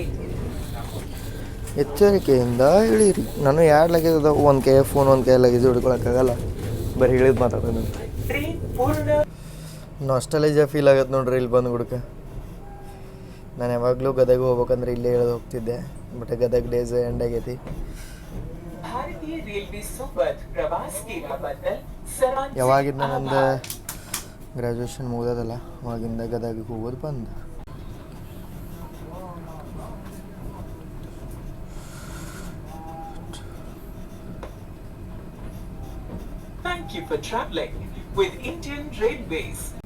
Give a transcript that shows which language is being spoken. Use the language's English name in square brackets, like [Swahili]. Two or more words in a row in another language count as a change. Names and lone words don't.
[Kannada] ಎಚ್ಚರಿಕೆಯಿಂದ ಇಳೀರಿ. ನಾನು 2 ಲಗೇಜ್ ಅದಾವೆ, ಒಂದು ಕೈ ಫೋನ್, ಒಂದು ಕೈ ಲಗೇಜ್ ಹಿಡ್ಕೊಳಕ್ಕಾಗಲ್ಲ, ಬರೀ ಇಳಿದು ಮಾತಾಡೋದು. ಟ್ರೈನ್ ಪೂರ್ಣ [English] nostalgia feel [Kannada] ಆಗತ್ತೆ ನೋಡ್ರಿ ಇಲ್ಲಿ ಬಂದು ಹುಡುಕ. ನಾನು ಯಾವಾಗಲೂ ಗದಗ ಹೋಗ್ಬೇಕಂದ್ರೆ ಇಲ್ಲೇ ಇಳಿದು ಹೋಗ್ತಿದ್ದೆ, ಬಟ್ ಗದಗ [English] days end [Kannada] ಆಗೈತಿ. [Marathi] भारतीय रेलवे सोबत प्रवास केल्याबद्दल सर्वांचे [Kannada] ಯಾವಾಗಿಂದ ನಂದು ಗ್ರ್ಯಾಜುಯೇಷನ್ ಮುಗ್ದದಲ್ಲ ಅವಾಗಿಂದ ಗದಗಿಗೆ ಹೋಗೋದು ಬಂದು. [English] Thank you for traveling with Indian Railways.